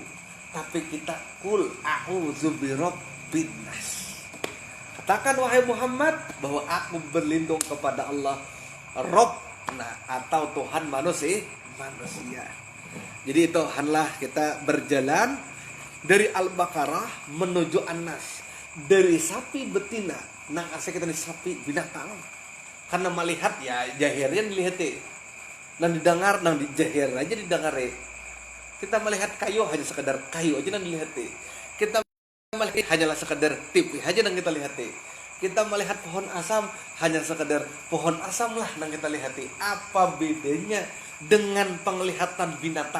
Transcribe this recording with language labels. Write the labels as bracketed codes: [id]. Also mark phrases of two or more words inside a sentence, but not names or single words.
[id] Tapi kita [ar] قل أعوذ برب الناس. [id] Katakan wahai Muhammad bahwa aku berlindung kepada Allah Rabbna atau Tuhan manusia. Jadi itu hanlah kita berjalan dari Al-Baqarah menuju An-Nas. [bjn] Dari sapi betina nang asal kita nih sapi binatang. Karena melihat ya jahirnya dilihat nang didengar nang dijahir aja didengar. Kita melihat kayu hanya sekedar kayu aja nang dilihat. Kita melihat hanyalah sekedar tipi aja nang kita lihat. Kita melihat pohon asam hanya sekedar pohon asam lah nang kita lihat. [id] Apa bedanya dengan penglihatan binatang?